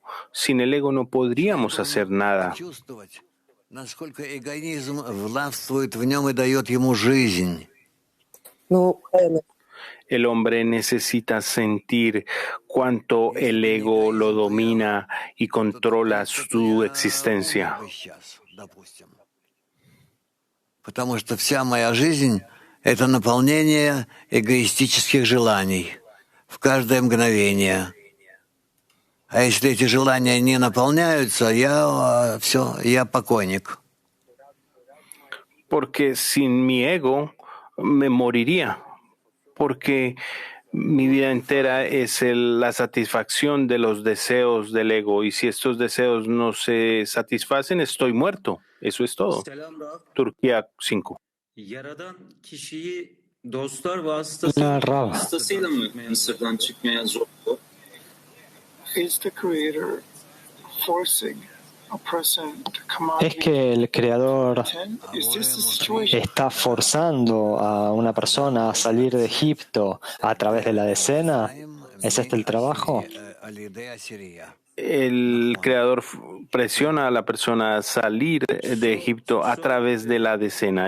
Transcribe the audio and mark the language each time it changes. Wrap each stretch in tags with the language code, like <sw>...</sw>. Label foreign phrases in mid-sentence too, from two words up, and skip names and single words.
<es>Sin el ego no podríamos hacer nada. El hombre necesita sentir cuánto el ego lo domina y controla su existencia.</es> <ru>Потому что вся моя жизнь — это наполнение эгоистических желаний в каждое мгновение. А если эти желания не наполняются, я покойник.</ru> <es>Porque sin mi ego me moriría. Porque mi vida entera es la satisfacción de los deseos del ego. Y si estos deseos no se satisfacen, estoy muerto. Eso es todo. Turquía 5.</es> <tr>Yaradan kişiyi dostlar vasıtasıyla mı Mısır'dan çıkmaya zorluyor?</tr> <en>Is the Creator forcing a person to come out?</en> <es>Es que el Creador está forzando a una persona a salir de Egipto a través de la decena. ¿Es este el trabajo? El Creador presiona a la persona a salir de Egipto a través de la decena.</es>